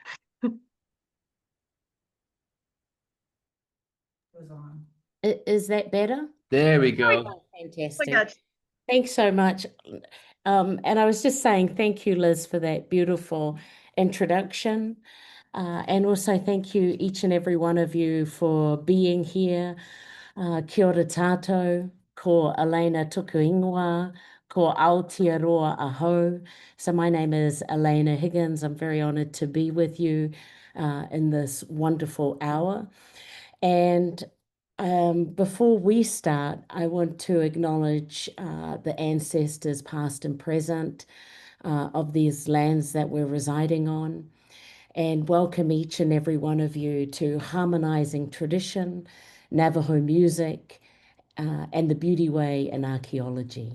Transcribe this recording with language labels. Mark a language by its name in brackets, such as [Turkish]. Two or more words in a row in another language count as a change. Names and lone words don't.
[English] Is that better? There we go. Oh, fantastic. Oh my gosh. Thanks so much. And I was just saying thank you, Liz, for that beautiful introduction. And also thank you, each and every one of you, for being here. [Māori] Kia ora tātou, ko Elena Tukuingoa, ko Aotearoa Aho. [English] So my name is Elena Higgins. I'm very honored to be with you in this wonderful hour. And before we start, I want to acknowledge the ancestors, past and present, of these lands that we're residing on, and welcome each and every one of you to Harmonizing Tradition, Navajo Music, and the Beauty Way in Archaeology.